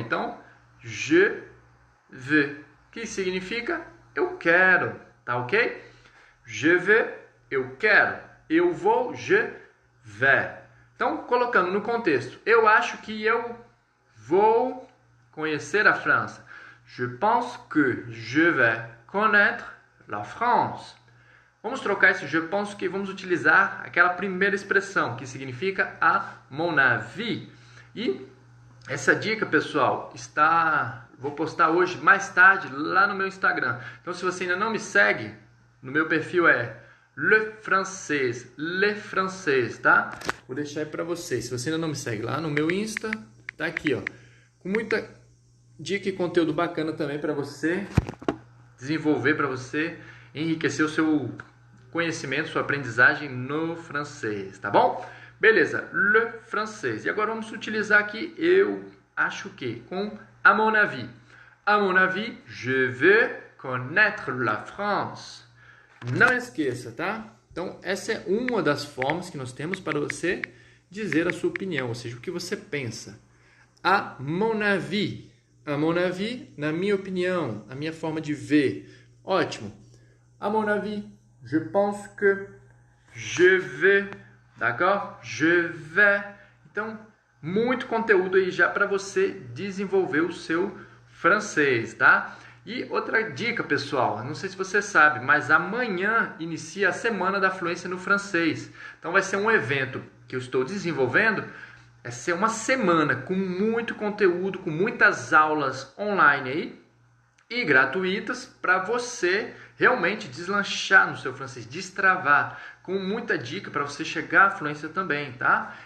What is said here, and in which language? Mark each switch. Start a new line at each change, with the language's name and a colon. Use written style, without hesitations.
Portuguese: Então,
French: je veux.
Portuguese: Que significa eu quero, tá ok?
French: Je veux,
Portuguese: eu quero. Eu vou,
French: je vais.
Portuguese: Então, colocando no contexto, eu acho que eu vou conhecer a França.
French: Je pense que je vais connaître la France.
Portuguese: Vamos trocar esse
French: je pense que
Portuguese: vamos utilizar aquela primeira expressão, que significa
French: a mon avis.
Portuguese: E essa dica, pessoal, vou postar hoje, mais tarde, lá no meu Instagram. Então, se você ainda não me segue, no meu perfil é Le Français, tá? Vou deixar aí para vocês. Se você ainda não me segue lá no meu Insta, tá aqui, ó. Com muita dica e conteúdo bacana também para você desenvolver, para você enriquecer o seu conhecimento, sua aprendizagem no francês, tá bom? Beleza, le francês. E agora vamos utilizar aqui eu acho que com
French: à mon avis. À mon avis, je veux connaître la France.
Portuguese: Não esqueça, tá? Então, essa é uma das formas que nós temos para você dizer a sua opinião, ou seja, o que você pensa.
French: À mon avis. À mon avis,
Portuguese: na minha opinião, a minha forma de ver. Ótimo.
French: À mon avis, je pense que je vais. D'accord? Je vais.
Portuguese: Então, muito conteúdo aí já para você desenvolver o seu francês, tá? E outra dica, pessoal, não sei se você sabe, mas amanhã inicia a Semana da Fluência no Francês. Então vai ser um evento que eu estou desenvolvendo, vai ser uma semana com muito conteúdo, com muitas aulas online aí e gratuitas para você realmente deslanchar no seu francês, destravar, com muita dica para você chegar à fluência também, tá?